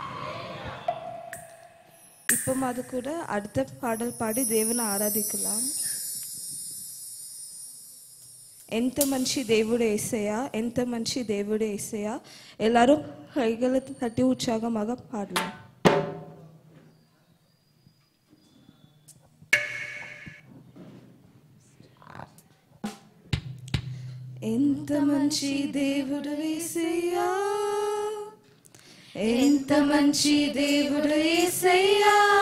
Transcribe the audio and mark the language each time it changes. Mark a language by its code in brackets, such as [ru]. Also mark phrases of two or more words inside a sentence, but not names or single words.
[ta] இப்போ அது கூட அடுத்த பாடல் பாடி தேவனை ஆராதிக்கலாம். [te] ఎంత మంచి దేవుడు యేసయ్యా, ఎంత మంచి దేవుడు యేసయ్యా. [ta] எல்லாரும் கைகளை தட்டி உற்சாகமாக பாடலாம். [te] ఎంత మంచి దేవుడు యేసయ్యా, ఎంత మంచి దేవుడు యేసయ్యా.